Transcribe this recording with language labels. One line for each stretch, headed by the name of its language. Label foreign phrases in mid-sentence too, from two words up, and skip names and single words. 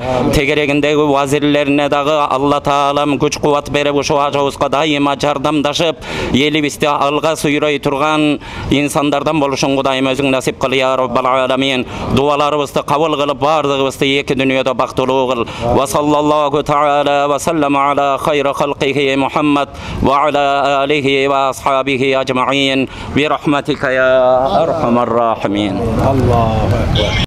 Kyrgyz: Тегерегиндеги вазирлерине дагы Алла Таалам күч кубат берип, ошо ажыбызга дайыма жардамдашып, элибизди алга сүйрөй турган инсандардан болушун Кудайым өзүң насип кыл
Arabic: يا رب العالمين.
Kyrgyz: Дуаларыбызды кабыл кылып, бардыгыбызды эки дүйнөдө бактылуу кыл.
Arabic: وصلى الله تعالى وسلم على خير خلقه محمد وعلى آله وأصحابه أجمعين. برحمتك يا أرحم الراحمين. Allah.